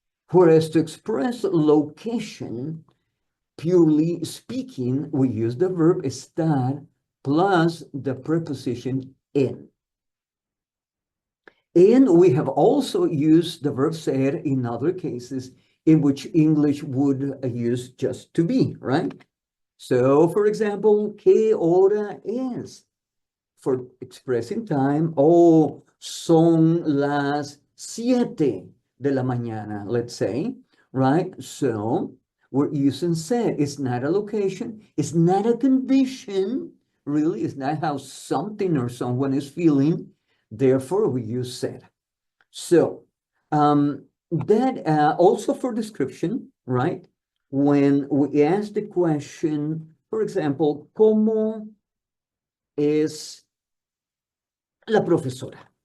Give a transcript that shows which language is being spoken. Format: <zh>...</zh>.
<en>Whereas to express location, purely speaking, we use the verb estar plus the preposition en. And we have also used the verb ser in other cases in which English would use just to be, right? So, for example,</en> <es>¿qué hora es?</es> <en>For expressing time, oh,</en> <es>son las 7 de la mañana,</es> <en>let's say, right? So, we're using ser. It's not a location. It's not a condition, really. It's not how something or someone is feeling. Therefore, we use ser. So, that also for description, right? When we ask the question, for example,</en> <es>¿cómo es la profesora?</es>